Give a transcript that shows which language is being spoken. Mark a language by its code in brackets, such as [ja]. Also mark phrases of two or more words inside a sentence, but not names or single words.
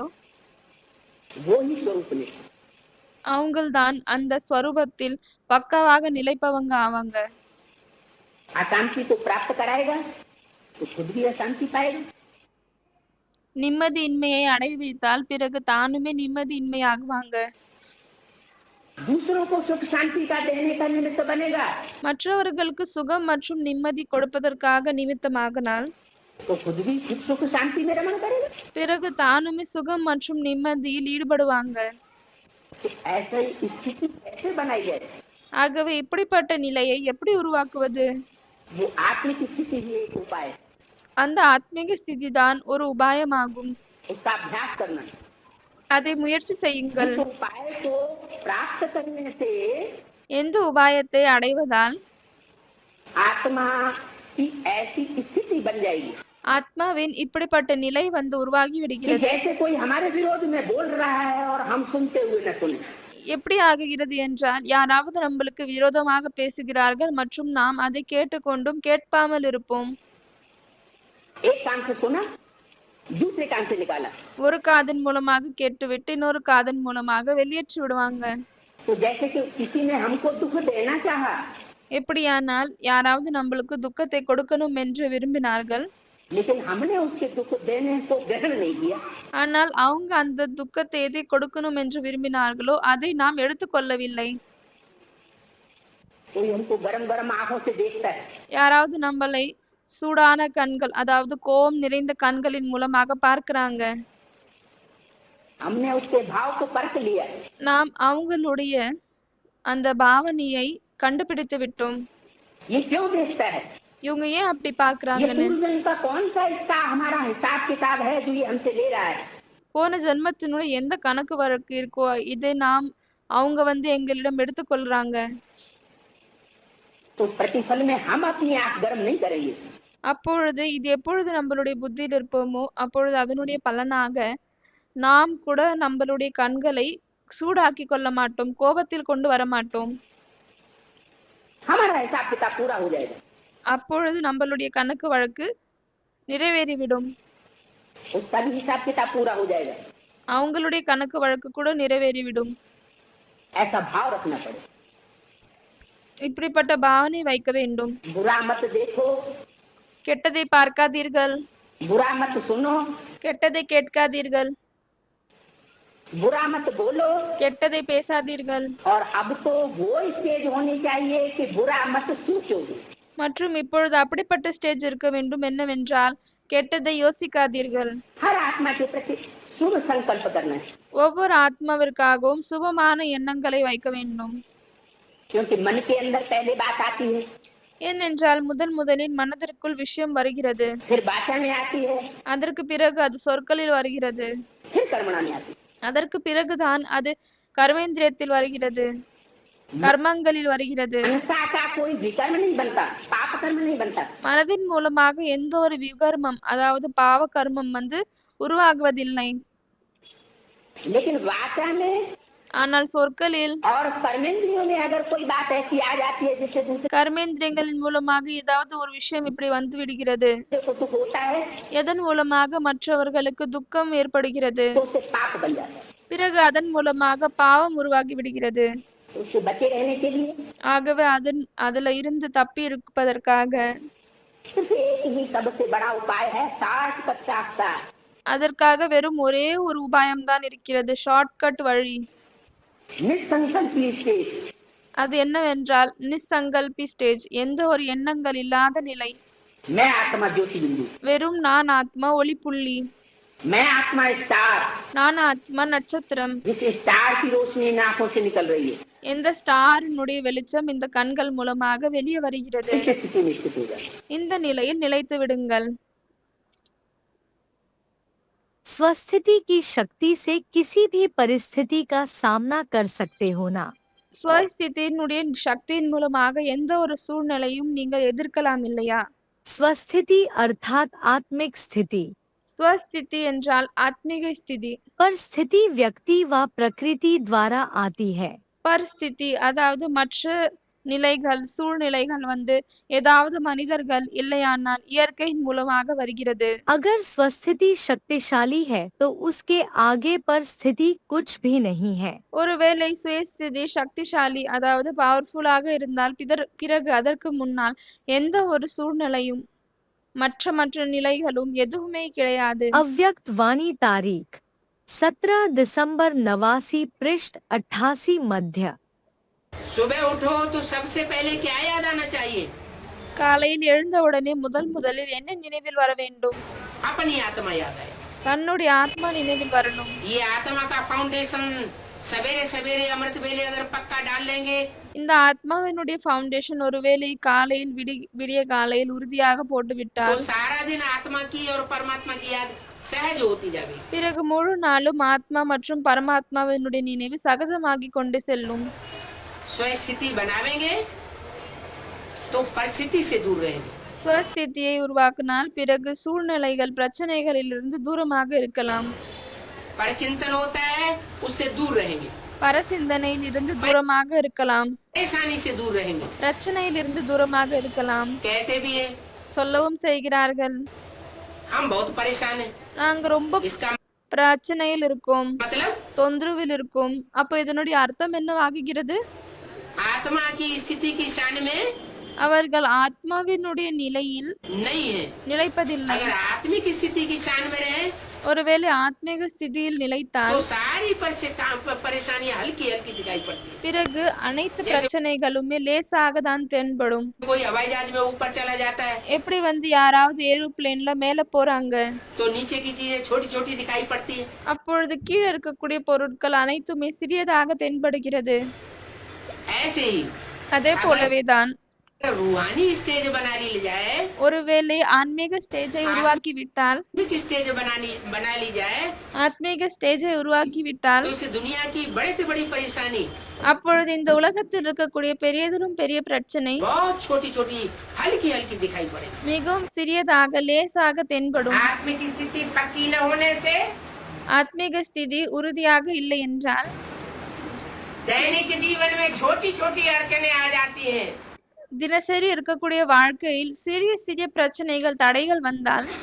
[hi] वो ही स्वरूप निष्ठ। [ta] அவங்கள்தான் அந்த ஸ்வரூபத்தில் பக்காவாக நிலைப்பவங்க ஆவாங்க. [hi] अशांति को प्राप्त कराएगा तो खुद भी अशांति पाएगा। [ta] நிம்மதியின்மையை அடைய வைத்தால் பிறகு தானுமே நிம்மதியின்மையாகுவாங்க. [hi] दूसरों को सुख शांति का देने का निमित्त बनेगा [ta] மற்றவர்களுக்கு சுகம் மற்றும் நிம்மதி கொடுப்பதற்காக நிமித்தமாகனால் [hi] तो खुद भी सुख शांति में रमण करेगा। [ta] பிறகு தானுமே சுகம் மற்றும் நிம்மதியில் ஈடுபடுவாங்க. [hi] तो ऐसी स्थिति कैसे बनाई जाए? [ta] ஆகவே இப்படிப்பட்ட நிலையை எப்படி உருவாக்குவது? [hi] वो आत्मिक स्थिति ही एक उपाय है। [ta] அந்த ஆத்மீக ஸ்திதி தான் ஒரு உபாயமாகும். [hi] उसका अभ्यास करना। [ta] அதை मुयற்சி செய்யுங்கள். [hi] इस उपाय को प्राप्त करने से [ta] எந்த உபாயத்தை அடைவதால் [hi] आत्मा की ऐसी स्थिति बन जाएगी [ta] ஆத்மாவின் இப்படிப்பட்ட நிலை உருவாகி [hi] कि [ta] விடுகிறது. [hi] जैसे कोई हमारे विरोध में बोल रहा है और हम सुनते हुए न सुने। [ta] எப்படி ஆகுகிறது என்றால் யாராவது நம்மளுக்கு விரோதமாக பேசுகிறார்கள் மற்றும் நாம் அதை கேட்டுக்கொண்டும் கேட்பாமல் இருப்போம். [hi] एक कान से सुना, दूसरे कान से निकाला। [ta] ஒரு காதின் மூலமாக கேட்டுவிட்டு இன்னொரு காதின் மூலமாக வெளியேற்றி விடுவாங்க. [hi] तो जैसे कि किसी ने हमको दुख देना चाहा, [ta] எப்படியானால் யாராவது நம்மளுக்கு துக்கத்தை கொடுக்கணும் என்று விரும்பினார்கள். [hi] लेकिन हमने उसके दुख देने को ग्रहण नहीं किया। [ta] ஆனால் அவங்க அந்த துக்கத்தை எதை கொடுக்கணும் என்று விரும்பினார்களோ அதை நாம் எடுத்துக்கொள்ளவில்லை. [hi] कोई हमको गरम गरम आंखों से देखता है, [ta] யாராவது நம்மளை சூடான கண்கள் அதாவது கோபம் நிறைந்த கண்களின் மூலமாக பார்க்கிறாங்க. [hi] हमने उसके भाव को परख लिया। [ta] நாம் அவங்களுடைய அந்த பாவனையை கண்டுபிடித்து விட்டோம். [hi] ये क्यों देखता है? [ta] இவங்க ஏன் அப்படி [hi] ये [ta] பார்க்கறாங்கன்னு. [hi] पूर्व जन्म का कौन सा इसका हमारा हिसाब किताब है जो ये हमसे ले रहा है? [ta] போன ஜென்மத்தினுடைய எந்த கணக்கு வழக்கு இருக்கோ இதை நாம் அவங்க எங்களிடம் எடுத்துக்கொள்றாங்க. [hi] तो प्रतिफल में हम अपनी आंख गर्म नहीं करेंगे। [ta] அப்பொழுது இது எப்பொழுது நம்மளுடைய புத்தியில் இருப்போமோ அப்பொழுது அதனுடைய பலனாக நாம் கூட நம்மளுடைய கண்களை சூடாக்கி கொள்ள மாட்டோம், கோபத்தில் கொண்டு வர மாட்டோம். [hi] हमारा हिसाब किताब पूरा हो जाएगा। [ta] அப்பொழுது நம்மளுடைய கணக்கு வழக்கு நிறைவேறிவிடும். [hi] उसका भी हिसाब किताब पूरा हो जाएगा। [ta] அவங்களுடைய கணக்கு வழக்கு கூட நிறைவேறிவிடும். [hi] ऐसा भाव रखना पड़े। [ta] இப்படிப்பட்ட பாவனை வைக்க வேண்டும். [hi] बुरा मत देखो, [ta] கெட்டதை பார்க்காதீர்கள், [hi] बुरा मत सुनो, [ta] கெட்டதை கேட்காதீர்கள், [hi] बुरा मत बोलो। [ta] கெட்டதை பேசாதீர்கள். [hi] और अब तो वो स्टेज होनी चाहिए कि बुरा मत सोचो। [ta] மற்றும் இப்பொழுது அப்படிப்பட்ட ஸ்டேஜ் இருக்க வேண்டும் என்னவென்றால் கெட்டதை யோசிக்காதீர்கள். [hi] हर आत्मा के प्रति शुभ संकल्प करना है, [ta] ஒவ்வொரு ஆத்மாவிற்காகவும் சுபமான எண்ணங்களை வைக்க வேண்டும். [hi] क्योंकि मन के अंदर पहले बात आती है, [ta] ஏனென்றால் முதலில் மனதிற்குள் விஷயம் வருகிறது, [hi] फिर वाचा में आती है, [ta] அதற்கு பிறகு அது சொற்களில் வருகிறது, [hi] फिर कर्मणा में आती है। [ta] அதற்கு பிறகுதான் அது கர்மேந்திரியத்தில் வருகிறது, கர்மங்களில் வருகிறது. [hi] मनसा का कोई विकर्म नहीं बनता, पाप कर्म नहीं बनता। [ta] மனதின் மூலமாக எந்த ஒரு விகர்மம் அதாவது பாவ கர்மம் உருவாகுவதில்லை. [hi] लेकिन वाचा में [ta] ஆனால் சொற்களில் [hi] और कर्मेंद्रियों में अगर कोई बात ऐसी आ जाती है जिससे दूसरे [ta] கர்மேந்திரியங்களின் மூலமாக ஏதாவது ஒரு விஷயம் இப்படி வந்து விடுகிறது, [hi] को दुख होता है [ta] எதன் மூலமாக மற்றவர்களுக்கு துக்கம் ஏற்படுகிறது, [hi] तो उसे पाप बन जाता है। [ta] பிறகு அதன் மூலமாக பாவம் உருவாகி விடுகிறது. [hi] तो उससे बचे रहने के लिए [ta] ஆகவே அதுல இருந்து தப்பி இருப்பதற்காக [hi] सिर्फ एक ही सबसे बड़ा उपाय है, 60 रास्ता। [ta] அதற்காக வெறும் ஒரே ஒரு உபாயம்தான் இருக்கிறது, ஷார்ட்கட் வழி. [hi] निसंकल्पी स्टेज, [ta] அது என்னவென்றால் நிசங்கல்பி ஸ்டேஜ், எந்த ஒரு எண்ணங்கள் இல்லாத நிலை. [hi] मैं आत्मा ज्योति बिंदु, [ta] வெறும் நான் ஆத்மா ஒளிப்புள்ளி, [hi] मैं आत्मा स्टार, [ta] நான் ஆத்மா நட்சத்திரம். [hi] जिस स्टार की रोशनी इन आंखों से निकल रही है, [ta] இந்த ஸ்டாரினுடைய வெளிச்சம் இந்த கண்கள் மூலமாக வெளியே வருகிறது. [hi] इस स्थिति में स्थित हो जाए। [ta] இந்த நிலையில் நிலைத்து விடுங்கள். [hi] स्वस्थिति की शक्ति से किसी भी परिस्थिति का सामना कर सकते हो ना। [ta] ஸ்வஸ்திதியினுடைய சக்தியின் மூலமாக எந்த ஒரு சூழ்நிலையும் நீங்கள் எதிர்க்கலாம் இல்லையா? [hi] स्वस्थिति अर्थात आत्मिक स्थिति। [ta] ஸ்வஸ்திதி என்றால் ஆத்மீக ஸ்திதி. [hi] पर स्थिति व्यक्ति व प्रकृति द्वारा आती है। [ta] பரிஸ்திதி அதாவது மற்ற நிலைகள் சூழ்நிலைகள் வந்து ஏதாவது மனிதர்கள் இல்லையானால் இயற்கையின் மூலமாக வருகிறது. [hi] अगर स्वस्थिति शक्तिशाली है तो उसके आगे पर स्थिति कुछ भी नहीं है। [ta] ஒருவேளை சுயஸ்திதி சக்திசாலி அதாவது பவர்ஃபுல்லாக இருந்தால் பிறகு அதற்கு முன்னால் எந்த ஒரு சூழ்நிலையும் மற்ற நிலைகளும் எதுவுமே கிடையாது. [hi] अव्यक्त वाणी तारीख 17 दिसंबर 89 पृष्ठ 88 मध्य। सुबह उठो तो सबसे पहले क्या याद आना चाहिए? [ta] காலையில் எழுந்தவுடனே முதலில் என்ன நினைவில் வர வேண்டும்? [hi] अपनी आत्मा याद आए। [ta] தன்னுடைய ஆத்மா நினைவில் வரணும். [hi] ये आत्मा का फाउंडेशन सवेरे सवेरे अमृत वेले अगर पक्का डाल लेंगे, [ta] இந்த ஆத்மாவினுடைய ஃபவுண்டேஷன் ஒருவேளை காலையில் விடிய காலையில் உறுதியாக [hi] तो [ta] போட்டுவிட்டால் [hi] सारा दिन आत्मा की और परमात्मा की याद सहज होती जाएगी। [ta] பிறகு முழு நாளும் ஆத்மா மற்றும் பரமாத்மாவினுடைய நினைவு சகஜமாகிக் கொண்டு செல்லும். [hi] स्वस्थिति बनावेंगे तो परिस्थिति से दूर रहेंगे। [ta] சுவஸ்திதியை உருவாக்கினால் பிறகு சூழ்நிலைகள் பிரச்சனைகளிலிருந்து தூரமாக இருக்கலாம். [hi] परिचिंतन होता है, उससे दूर रहेंगे। [ta] பரசிந்தனையில் இருந்து தூரமாக இருக்கலாம். [hi] परेशानी से दूर रहेंगे। [ta] பிரச்சனையில் இருந்து தூரமாக இருக்கலாம். [hi] कहते भी है [ta] சொல்லவும் செய்கிறார்கள், [hi] हम बहुत परेशान हैं। [ta] நாங்க ரொம்ப [hi] इसका [ta] பிரச்சனையில் இருக்கோம், [hi] मतलब [ta] தொந்தரவில் இருக்கும். அப்ப இதனுடைய அர்த்தம் என்னவாகிறது? [hi] आत्मा की स्थिति की शान में [ta] அவர்கள் ஆத்மாவினுடைய நிலையில் [hi] नहीं है। [ta] நிலைப்பதில்லை. [hi] अगर आत्मिक स्थिति की शान में रहे [ta] ஒருவேளை ஆத்மீக ஸ்திதியில் [hi] तो [ta] நிலைத்தால் [hi] सारी परेशानियां हल्की हल्की दिखाई पड़ती है। [ta] பிறகு அனைத்து பிரச்சனைகளுமே லேசாக தான் தென்படும். [hi] कोई हवाई जहाज में ऊपर चला जाता है [ta] எப்படி யாராவது ஏரோப்ளேன்ல மேல போறாங்க, [hi] तो नीचे की चीजें छोटी छोटी दिखाई पड़ती है। [ta] அப்பொழுது கீழே இருக்கக்கூடிய பொருட்கள் அனைத்துமே சிறியதாக தென்படுகிறது. [hi] ऐसे ही [ta] அதே போலவேதான் [hi] रूहानी स्टेज बना ली जाए, [ta] ஒருவேளை ஆன்மீக ஸ்டேஜை உருவாக்கி விட்டால் [hi] स्टेज बना ली जाए [ta] ஆத்மீக ஸ்டேஜை உருவாக்கி விட்டால் [hi] तो इस दुनिया की बड़ी से बड़ी परेशानी [ta] அப்பொழுது இந்த உலகத்தில் இருக்கக்கூடிய பெரியதிலும் பெரிய பிரச்சனை [hi] बहुत छोटी छोटी हल्की हल्की दिखाई पड़ेगी। [ta] மிகவும் சிறியதாக லேசாக தென்படும். [hi] आत्मिक स्थिति पक्की न होने से [ta] ஆத்மீக ஸ்திதி உறுதியாக இல்லை என்றால் [hi] दैनिक जीवन में छोटी छोटी अड़चने आ जाती हैं। [ta] தினசரி இருக்கக்கூடிய வாழ்க்கையில் சிறிய சிறிய பிரச்சனைகள் தடைகள் வந்தால்